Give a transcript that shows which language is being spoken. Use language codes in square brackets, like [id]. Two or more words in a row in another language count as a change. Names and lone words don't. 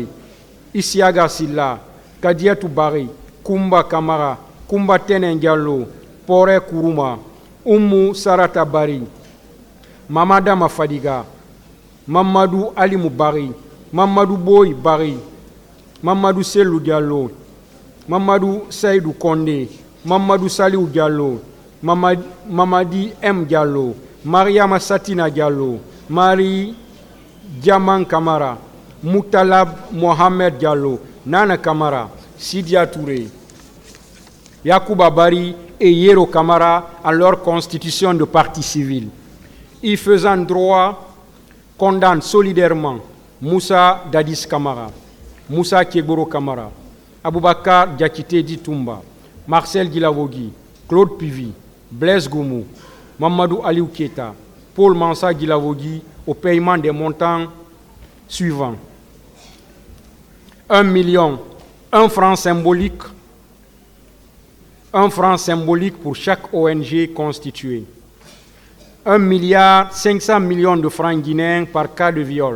[fr] Isiaga Silla, Kadiatou Bari, Kumba Kamara, Kumba Tenen Diallo, Pore Kuruma, Oumou Sarata Bari, Mamada Mafadiga, Mamadou Ali Moubari, Mamadou Boy Bari, Mamadou Selou Diallo, Mamadou Saïdou Kondé, Mamadou Saliou Diallo, Mamadi M. Diallo, Mariama Satina Diallo, Marie Diaman Kamara, Moutalab Mohamed Diallo, Nana Kamara, Sidia Touré, Yacouba Bari et Yero Kamara à leur constitution de parti civil. Y faisant droit, condamne solidairement Moussa Dadis Kamara, Moussa Kiegoro Kamara, Aboubakar Diakité Ditumba, Marcel Guilavogui, Claude Pivi, Blaise Goumou, Mamadou Aliou Keita, Paul Mansa Guilavogui au paiement des montants suivants. 1 million, 1 franc symbolique, 1 franc symbolique pour chaque ONG constituée. 1 milliard 500 millions de francs guinéens par cas de viol.